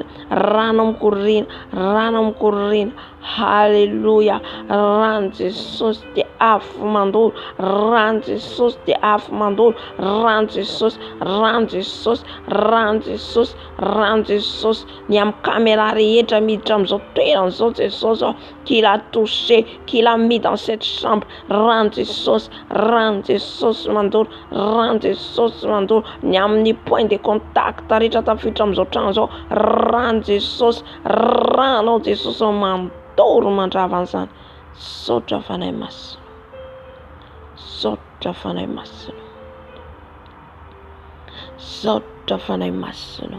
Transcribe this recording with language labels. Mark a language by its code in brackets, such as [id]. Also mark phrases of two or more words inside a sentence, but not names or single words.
[mg] rano mikorina, rano mikorina, halleluja, rano Jesosy dia afo mandoro, rano Jesosy dia afo mandoro, rano Jesosy, rano Jesosy, rano Jesosy, rano Jesosy, ny amin'ny caméra rehetra miditra amin'izao toerana zao Jesosy, [fr] qu'il a touché, qu'il a mis dans cette chambre, [mg] rano Jesosy, rano Jesosy mandoro, rano Jesosy mandoro, ny amin'ny [fr] point de contact [mg] rehetra tafiditra amin'izao trano zao, rano Jesosy, rano Jesosy mandoro mandrava an'izany, saotra fanahy masina, saotra fanahy masina, saotra fanahy masina.